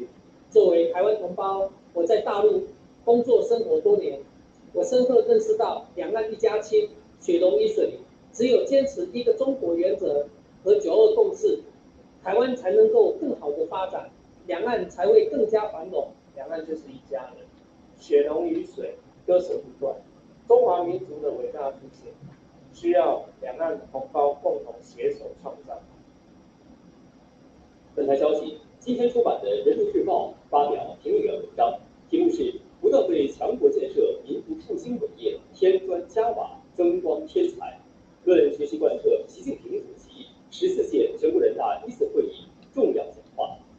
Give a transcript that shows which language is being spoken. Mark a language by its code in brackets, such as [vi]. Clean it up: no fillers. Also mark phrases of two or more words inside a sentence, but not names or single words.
[zh] 作為台灣同胞，我在大陸工作生活多年，我深刻認識到兩岸一家親，水溶一水，只有堅持一個中國原則和9·2共識，台灣才能夠更好的發展，兩岸才會更加繁榮。兩岸就是一家人，血濃於水，割捨不斷，中華民族的偉大復興需要两岸同胞共同携手创造。本台消息，今天出版的《人民日报》发表评论员文章，题目是“不断为强国建设、民族复兴伟业添砖加瓦、增光添彩”，论学习贯彻习近平主席14届全国人大第1次会议重要讲话。